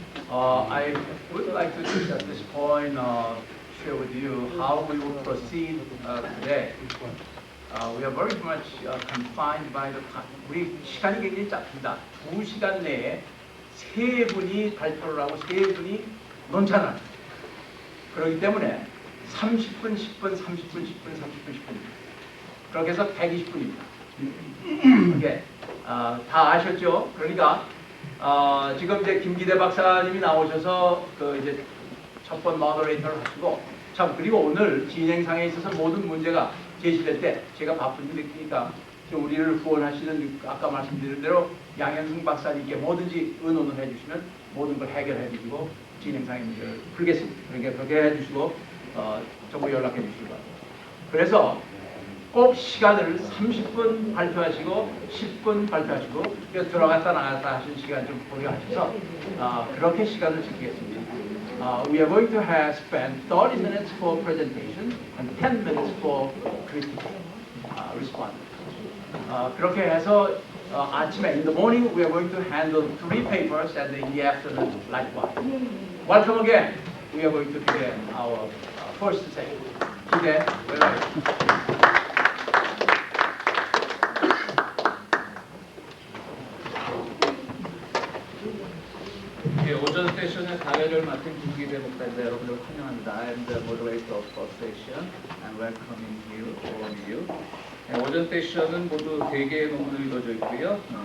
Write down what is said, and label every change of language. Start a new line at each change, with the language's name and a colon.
English: I would like to just at this point share with you how we will proceed today. We are very much confined by the time.
Korean: 우리 시간이 굉장히 짧습니다. 2시간 내에 3분이 발표를 하고 3분이 논찬을. 그렇기 때문에 30분, 10분, 30분, 10분, 30분, 10분입니다. 그렇게 해서 120분입니다. 이게 다 아셨죠? 그러니까 지금 이제 김기대 박사님이 나오셔서 그 이제 첫 번 모더레이터를 하시고 참 그리고 오늘 진행상에 있어서 모든 문제가 제시될 때 제가 바쁜 일 느끼니까 좀 우리를 후원하시는 아까 말씀드린 대로 양현승 박사님께 뭐든지 의논을 해주시면 모든 걸 해결해 주시고 진행상의 문제를 풀겠습니다. 그러니까 그렇게 해주시고 정보 연락해 주시기 바랍니다. 그래서 꼭 시간을 30분 발표하시고 10분 발표하시고 들어갔다 나갔다 하시는 시간 좀 고려하셔서 그렇게 시간을 지키겠습니다.
English: We are going to have spent 30 minutes for presentation and 10 minutes for critique response.
Korean: 그렇게 해서 아침에
English: in the morning we are going to handle 3 papers and in the afternoon likewise. Welcome again. We are going to begin our first session. 기대 welcome.
Korean: 오전 세션의 사회를 맡은 김기대 목사입니다. 여러분들 환영합니다.
English: I am the moderator of first session and welcoming you, all of you.
Korean: 오전 세션은 모두 3개의 논문을 이루어져 있고요.